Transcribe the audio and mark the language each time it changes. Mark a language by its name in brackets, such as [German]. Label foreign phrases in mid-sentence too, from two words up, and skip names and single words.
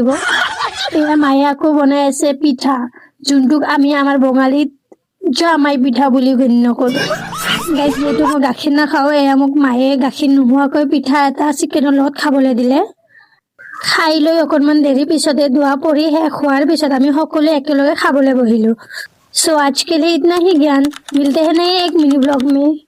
[Assamese] এয়া মায়ে আকৌ বনাই আছে পিঠা, যোনটোক আমি আমাৰ বঙালীত জামাই পিঠা বুলি গণ্য কৰোঁ। গাইজ যিহেতু মই গাখীৰ নাখাওঁ, এয়া মোক মায়ে গাখীৰ নোহোৱাকৈ পিঠা এটা চিকেনৰ লগত খাবলৈ দিলে। খাই লৈ অকণমান দেৰি পিছতে দোৱা পঢ়ি শেষ হোৱাৰ পিছত আমি সকলোৱে একেলগে খাবলৈ বহিলোঁ। [Hindi] सो आज के लिए इतना ही ज्ञान। मिलते हैं नए एक मिनी ब्लॉग में।